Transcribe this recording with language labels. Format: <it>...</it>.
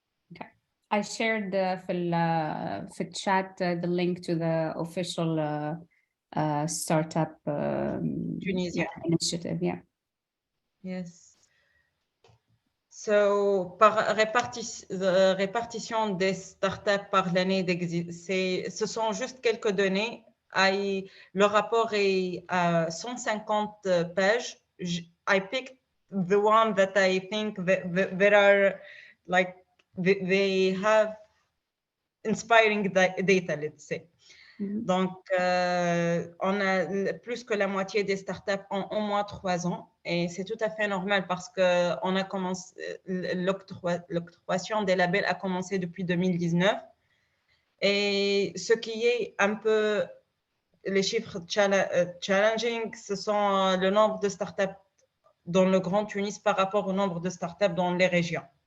<en>Okay. I shared</en> <ar>في الchat</ar> <en>the link to the official startup Tunisia initiative, yeah. Yes.</en> <fr>So, par répartition des startups par l'année d'existence, ce sont juste quelques données. Le rapport est à 150 pages.</fr> <en>I picked the one that I think that are like they have inspiring data, let's say.</en> <fr>Donc, on a plus que la moitié des startups ont au moins 3 ans et c'est tout à fait normal parce qu'on a commencé, l'octroyation des labels a commencé depuis 2019 et ce qui est un peu les chiffres challenging, ce sont le nombre de startups dans le Grand Tunis par rapport au nombre de startups dans les régions.</fr>